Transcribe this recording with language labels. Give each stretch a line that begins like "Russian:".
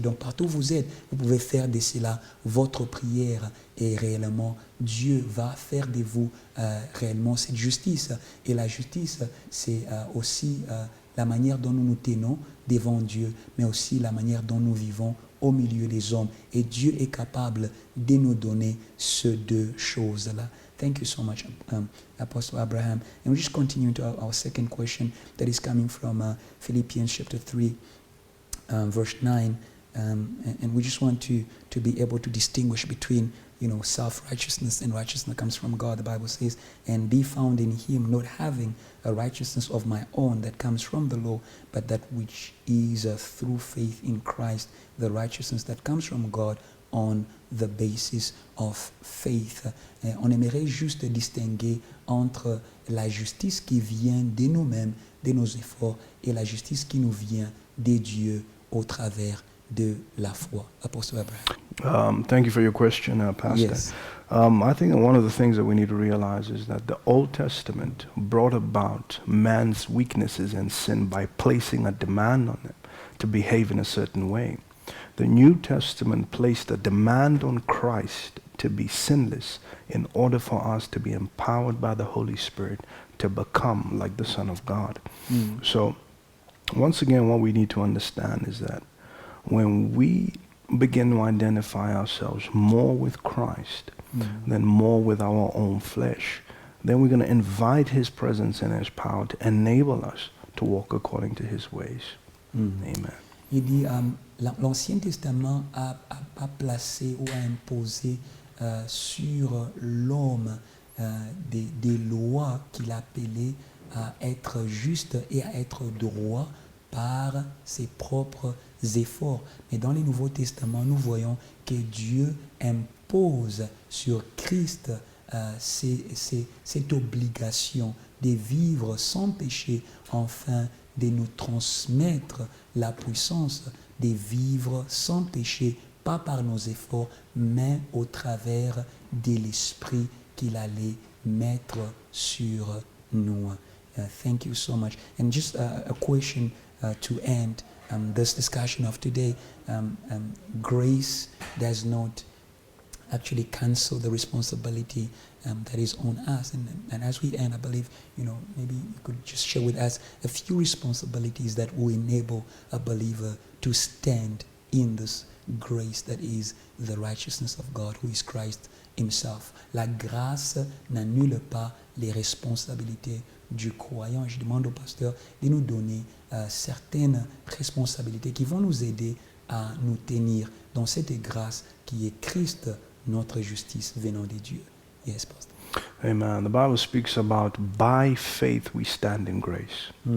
French: Donc partout où vous êtes, vous pouvez faire de cela votre prière, et réellement Dieu va faire de vous réellement cette justice. Et la justice, c'est aussi la manière dont nous nous tenons devant Dieu, mais aussi la manière dont nous vivons au milieu des hommes. Et Dieu est capable de nous donner ces deux choses-là.
English: Thank you so much, Apostle Abraham. And we just continue to our second question that is coming from Philippians chapter 3, verse 9. And we just want to be able to distinguish between, self-righteousness and righteousness that comes from God. The Bible says, and be found in him, not having a righteousness of my own that comes from the law, but that which is through faith in Christ, the righteousness that comes from God on the basis of faith.
French: On aimerait juste distinguer entre la justice qui vient de nous-mêmes, de nos efforts, et la justice qui nous vient de Dieu au travers de la foi.
English: Apostle Abraham. Thank you for your question, Pastor. Yes. I think that one of the things that we need to realize is that the Old Testament brought about man's weaknesses and sin by placing a demand on them to behave in a certain way. The New Testament placed a demand on Christ to be sinless in order for us to be empowered by the Holy Spirit to become like the Son of God. So, once again, what we need to understand is that when we begin to identify ourselves more with Christ than more with our own flesh, then we're going to invite his presence and his power to enable us to walk according to his ways. Amen.
French: Il dit, l'Ancien Testament a placé ou a imposé sur l'homme des lois qu'il appelait à être juste et à être droit par ses propres efforts. Mais dans le Nouveau Testament, nous voyons que Dieu impose sur Christ cette obligation de vivre sans péché afin de nous transmettre la puissance de vivre sans péché, pas par nos efforts, mais au travers de l'Esprit qu'il allait mettre sur nous.
English: Thank you so much. And just a question to end this discussion of today. Grace does not actually cancel the responsibility that is on us. And as we end, I believe, maybe you could just share with us a few responsibilities that will enable a believer to stand in this grace that is the righteousness of God, who is Christ himself.
French: La grâce n'annule pas les responsabilités du croyant. Je demande au pasteur de nous donner certaines responsabilités qui vont nous aider à nous tenir dans cette grâce qui est Christ, notre justice venant de Dieu.
English: Yes, pastor. Amen. The Bible speaks about by faith we stand in grace.